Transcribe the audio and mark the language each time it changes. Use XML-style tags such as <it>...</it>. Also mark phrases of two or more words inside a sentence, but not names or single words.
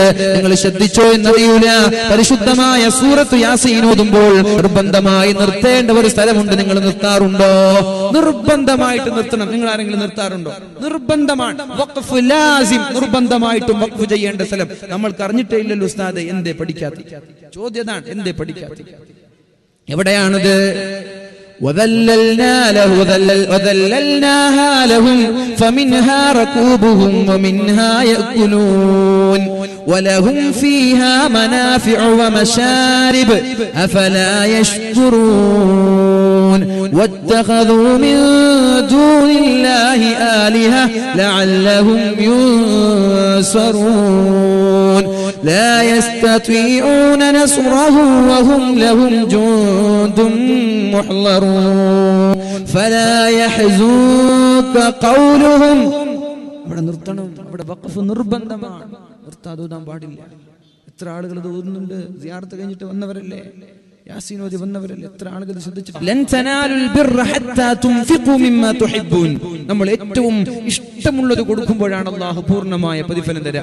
<ml>നിങ്ങൾ ശ്രദ്ധിച്ചോ എന്നറിയൂല, പരിശുദ്ധമായ സൂറത്ത് യാസീൻ ഓതുമ്പോൾ നിർബന്ധമായി നിർത്തേണ്ട ഒരു സ്ഥലമുണ്ട്. നിങ്ങൾ നിർത്താറുണ്ടോ? നിർബന്ധമായിട്ട് നിർത്തണം. നിങ്ങൾ ആരെങ്കിലും നിർത്താറുണ്ടോ? നിർബന്ധമാണ്.</ml> <ar>وقف لازم,</ar> <ml>നിർബന്ധമായിട്ടും വഖഫ് ചെയ്യേണ്ട സ്ഥലം. നമ്മൾക്ക് അറിഞ്ഞിട്ടേ ഇല്ലല്ലോ ഉസ്താദേ, എന്തേ പഠിക്കാത്ത? ചോദ്യതാണ്, എന്തേ പഠിക്കാത്ത? എവിടെയാണത്?</ml> <ar>وذللناها لهم فمنها ركوبهم ومنها يأكلون ولهم فيها منافع ومشارب أفلا يشكرون واتخذوا من دون الله آلهة لعلهم ينصرون لا يستطيعون نصرهم وهم لهم جند محضرون فلا يحزنك قولهم.</ar> <ml>അവിടെ നിർത്തണം, അവിടെ വഖഫ് നിർബന്ധമാണ്, നിർത്താതെ ഓതാൻ പാടില്ല. എത്ര ആളുകൾ ഇത് ഓതുന്നുണ്ട്? സിയാറത്ത് കഴിഞ്ഞിട്ട് വന്നവരല്ലേ, യാസീൻ ഓതി വന്നവരല്ലേ, എത്ര ആളുകൾ ശ്രദ്ധിച്ചിട്ട്?</ml> <ar>لن تنالوا البر حتى تنفقوا مما تحبون.</ar> <ml>നമ്മൾ ഏറ്റവും ഇഷ്ടമുള്ളത് കൊടുക്കുമ്പോഴാണ് അല്ലാഹു പൂർണ്ണമായ പ്രതിഫലം തരിക.</ml>